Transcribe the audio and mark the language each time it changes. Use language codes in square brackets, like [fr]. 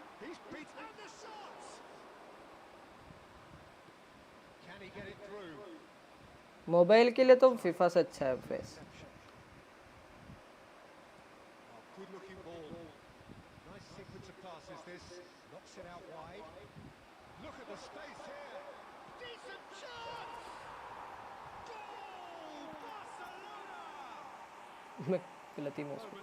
[en] He's beat and the shot. Can he get it through? [hi] Mobile के लिए तो FIFA से अच्छा है face. [en] Good looking ball. Nice sequence of passes this. Knocks it out wide. Look at the space here. Decent chance! Goal! Barcelona! [hi] मैं गलती में उसको [en] Moment